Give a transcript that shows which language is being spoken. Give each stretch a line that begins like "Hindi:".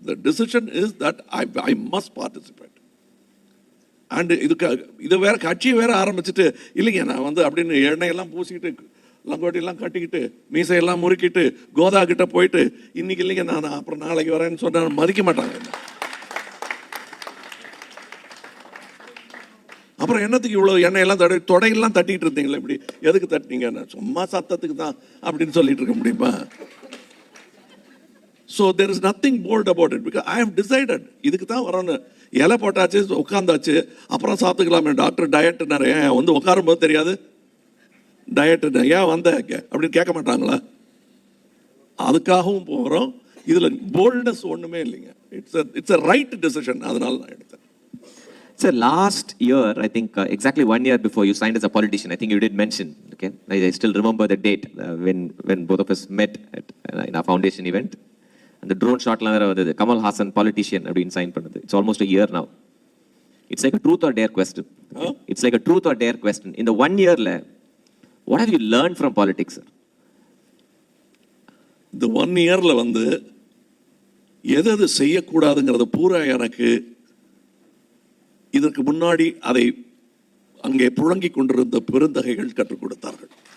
English: The decision is that I must participate.
Tamil: And இது வேற கட்சியை வேற ஆரம்பிச்சுட்டு இல்லைங்க நான் வந்து அப்படின்னு எண்ணெயெல்லாம் பூசிக்கிட்டு லங்கோட்டியெல்லாம் கட்டிக்கிட்டு மீசையெல்லாம் முறுக்கிட்டு கோதா கிட்ட போயிட்டு இன்னைக்கு இல்லைங்க நான் அப்புறம் நாளைக்கு வரேன்னு சொன்னா மதிக்க மாட்டாங்க. அப்புறம் என்னத்துக்கு இவ்வளோ எண்ணெயெல்லாம் தொடையெல்லாம் தட்டிக்கிட்டு இருந்தீங்களே, இப்படி எதுக்கு தட்டினீங்க? சும்மா சத்தத்துக்கு தான் அப்படின்னு சொல்லிட்டு இருக்க முடியுமா?
English: So there is nothing bold about it because I have decided
Tamil: இதுக்கு தான் வரணும். இலை போட்டாச்சு, உட்காந்தாச்சு, அப்புறம் சாப்பிட்டுக்கலாமே. டாக்டர் டயட் நிறைய வந்து உட்காரும் போது தெரியாது டயட் ஏன் வந்த அப்படின்னு கேட்க மாட்டாங்களா? அதுக்காகவும் போகிறோம். இதில் போல்ட்னஸ் ஒன்றுமே இல்லைங்க.
English: It's a right decision.
Tamil: அதனால நான் எடுத்தேன்.
English: Sir, last year, I think exactly 1 year before you signed as a politician, I think you did mention, okay, I still remember the date when both of us met in our foundation event. And the drone shot
Tamil: la vera vandhathu,
English: Kamal Haasan politician
Tamil: அப்படின்னு
English: sign
Tamil: பண்ணது.
English: It's almost a year now. It's like a truth or dare question. Huh? It's like a truth or dare question. In the 1 year, what have you learned from politics, sir?
Tamil: இந்த 1 இயர்ல வந்து எது செய்யக்கூடாதுங்கிறத பூரா எனக்கு இதற்கு முன்னாடி அதை அங்கே புழங்கிக் கொண்டிருந்த பெருந்தகைகள் கற்றுக் கொடுத்தார்கள்.